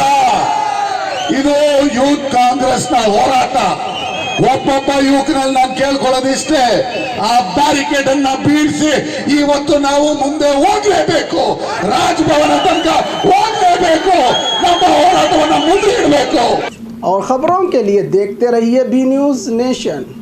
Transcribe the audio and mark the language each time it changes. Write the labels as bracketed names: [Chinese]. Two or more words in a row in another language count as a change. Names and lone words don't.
[Kannada] ಇದು ಯೂತ್ ಕಾಂಗ್ರೆಸ್ ನ ಹೋರಾಟ. ಒಬ್ಬೊಬ್ಬ ಯುವಕರಲ್ಲಿ ನಾನು ಕೇಳ್ಕೊಳ್ಳೋದಿಷ್ಟೇ, ಆ ಬ್ಯಾರಿಕೇಡ್ ಅನ್ನ ಬೀಳಿಸಿ ಇವತ್ತು ನಾವು ಮುಂದೆ ಹೋಗ್ಲೇಬೇಕು, ರಾಜಭವನ ತನಕ ಹೋಗ್ಲೇಬೇಕು, ನಮ್ಮ ಹೋರಾಟವನ್ನು ಮುಂದೆ ಇಡಬೇಕು. [Hindi] और खबरों के लिए देखते रहिए बी न्यूज़ नेशन।